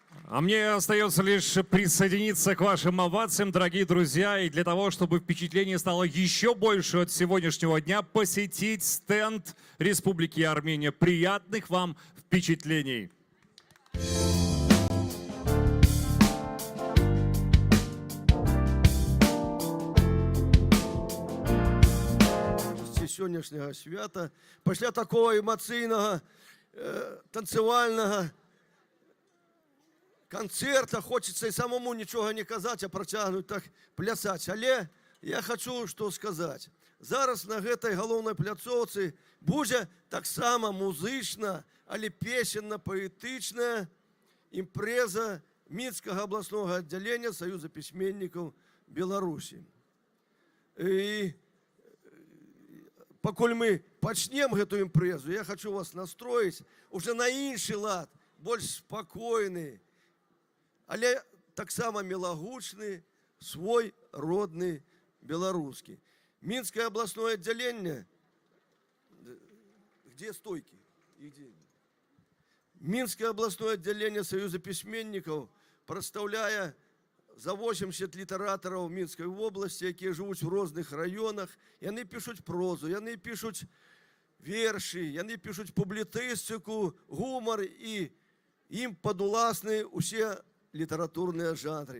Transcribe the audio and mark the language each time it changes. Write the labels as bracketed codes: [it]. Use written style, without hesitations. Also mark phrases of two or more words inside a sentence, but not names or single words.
[ru] А мне остается лишь присоединиться к вашим овациям, дорогие друзья, и для того, чтобы впечатление стало еще больше от сегодняшнего дня, посетить стенд Республики Армения. Приятных вам впечатлений! [uk] Сьогоднішнього свята, після такого емоційного, танцювального концерта хочеться і самому нічого не казати, а протягнути так плясати. Але я хочу що сказати. [be] Зараз на гэтай галоўнай пляцоўцы будзе таксама музычна, але песенна-паэтычная імпрэза Мінскага абласнога аддзялення Саюза пісьменнікаў Беларусі. І пакуль мы пачнем гэту імпрэзу, я хочу вас настроіць уже на іншы лад, больш спакойны, але таксама мілагучны, свой родны беларускі. Мінскае абласное аддзяленне, [ru] где стойки? [be] Мінскае абласное аддзяленне Саюза пісьменнікаў прадстаўляе за 80 літаратараў Мінскай вобласці, якія жывуць у розных раёнах. Яны пішуць прозу, яны пішуць вершы, яны пішуць публіцыстыку, гумар, і ім падуласны усе літаратурныя жанры.